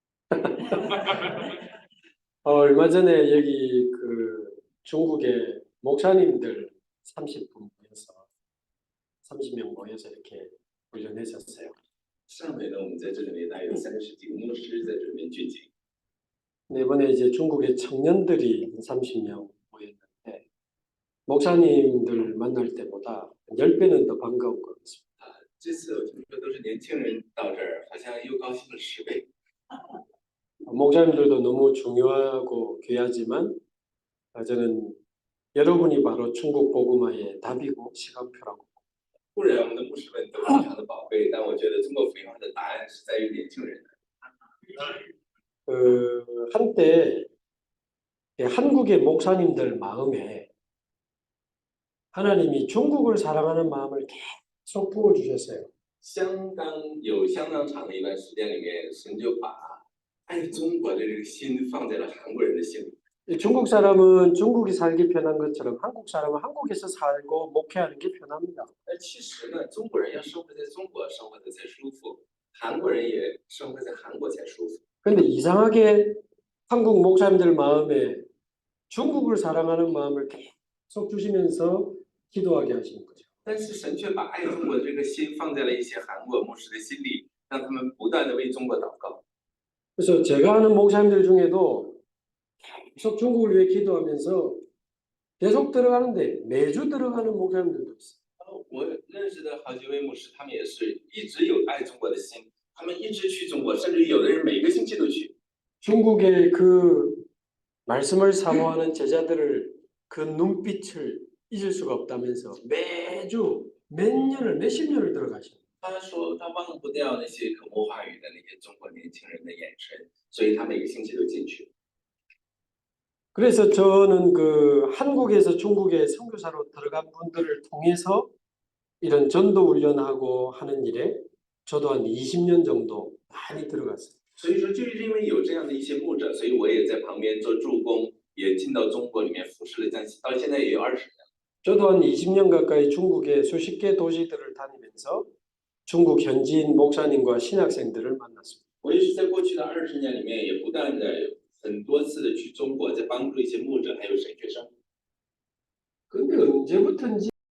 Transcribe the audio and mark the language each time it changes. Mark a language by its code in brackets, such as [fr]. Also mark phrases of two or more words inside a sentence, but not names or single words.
[ko] 얼마 전에 여기 그 중국의 목사님들 30분 모여서 30명 모여서 이렇게 훈련했었어요. [zh] 上回呢，我们在这里面大概有30几个牧师在这里面聚集。 [ko] 이번에 이제 중국의 청년들이 30명 모였는데 목사님들 만날 때보다 10배는 더 반가운 것 같습니다. [zh] 这次我听说都是年轻人到这儿，好像又高兴了10倍。 [ko] 목사님들도 너무 중요하고 귀하지만 저는 여러분이 바로 중국 복음화의 답이고 시간표라고. [zh] 固然我们的牧师们都非常的宝贝，但我觉得中国福音化的答案是在于年轻人。 [ko] 한때 한국의 목사님들 마음에 하나님이 중국을 사랑하는 마음을 계속 부어주셨어요. [zh] 相当有相当长的一段时间里面，神就把爱中国的这个心放在了韩国人的心里。 [ko] 중국 사람은 중국이 살기 편한 것처럼 한국 사람은 한국에서 살고 목회하는 게 편합니다. [zh] 其实呢，中国人要生活在中国生活的才舒服，韩国人也生活在韩国才舒服。 [ko] 근데 이상하게 한국 목사님들 마음에 중국을 사랑하는 마음을 계속 주시면서 기도하게 하시는 거죠. [zh] 但是神却把爱中国这个心放在了一些韩国牧师的心里，让他们不断的为中国祷告。 [ko] 그래서 제가 아는 목사님들 중에도 계속 중국을 위해 기도하면서 계속 들어가는데 매주 들어가는 목사님들도 있어요. [zh] 我认识的好几位牧师，他们也是一直有爱中国的心，他们一直去中国，甚至有的人每个星期都去。 [ko] 중국의 그 말씀을 사모하는 제자들을 그 눈빛을 잊을 수가 없다면서 매주 몇 년을 몇십 년을 들어가시는. [zh] 他说他忘不掉那些渴慕话语的那些中国年轻人的眼神，所以他每个星期都进去。 [ko] 그래서 저는 그 한국에서 중국에 선교사로 들어간 분들을 통해서 이런 전도 훈련하고 하는 일에 저도 한 20년 정도 많이 들어갔어요. [zh] 所以说，就是因为有这样的一些牧者，所以我也在旁边做助工，也进到中国里面服侍了，到现在也有20年。 [ko] 저도 한 20년 가까이 중국의 수십 개 도시들을 다니면서 중국 현지인 목사님과 신학생들을 만났습니다. [zh] 我也是在过去的20年里面，也不断的很多次的去中国，在帮助一些牧者还有神学生。 [ko] 근데 언제부턴지